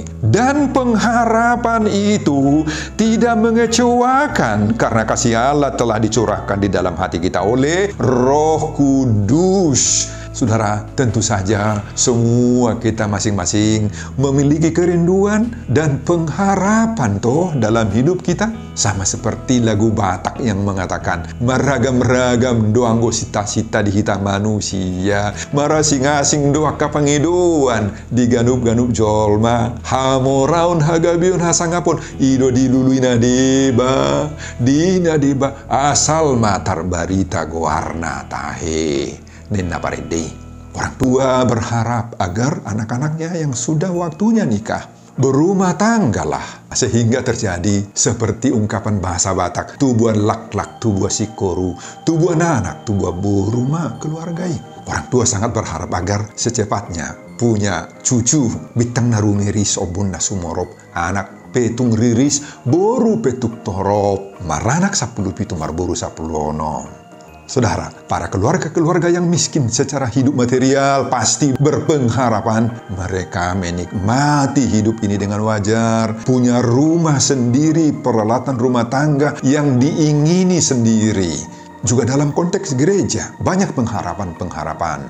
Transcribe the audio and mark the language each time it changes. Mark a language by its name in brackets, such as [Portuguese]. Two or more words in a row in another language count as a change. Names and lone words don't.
[Indonesian] Dan pengharapan itu tidak mengecewakan, karena kasih Allah telah dicurahkan di dalam hati kita oleh Roh Kudus. Saudara, tentu saja semua kita masing-masing memiliki kerinduan dan pengharapan toh dalam hidup kita. Sama seperti lagu Batak yang mengatakan, [Batak Toba] meragam-ragam doanggo sita-sita di hita manusia, marasing-asing doa kapangiduan di ganup-ganup jolma, hamoraun hagabiun hasangapun ido diluluina deba dina asal matar barita goarna tahe. Nena parede. [Indonesian] Orang tua berharap agar anak-anaknya yang sudah waktunya nikah berumah tanggalah, sehingga terjadi seperti ungkapan bahasa Batak, [Batak Toba] tubuan lak-lak, tubuan sikoru, tubuan anak, tubuan berumah keluargai. [Indonesian] Orang tua sangat berharap agar secepatnya punya cucu [Batak Toba] bitang narumiris obun nasumorop, anak petung riris boru petuk torop, maranak 10 pitu marboru 10 ono. [Indonesian] Saudara, para keluarga-keluarga yang miskin secara hidup material pasti berpengharapan mereka menikmati hidup ini dengan wajar, punya rumah sendiri, peralatan rumah tangga yang diingini sendiri. Juga dalam konteks gereja, banyak pengharapan-pengharapan.